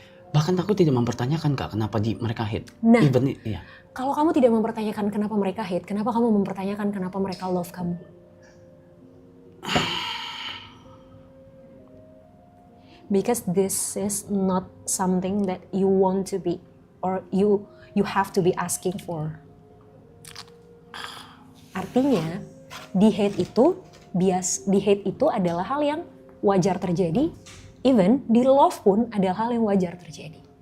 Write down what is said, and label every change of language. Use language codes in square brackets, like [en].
[id] Bahkan aku tidak mempertanyakan Kak, kenapa mereka hate. Nah, kalau kamu tidak mempertanyakan kenapa mereka hate, kenapa kamu mempertanyakan kenapa mereka love kamu? [en] Because this is not something that you want to be, or you have to be asking for. [id] Artinya, di hate itu adalah hal yang wajar terjadi, even di love pun adalah hal yang wajar terjadi.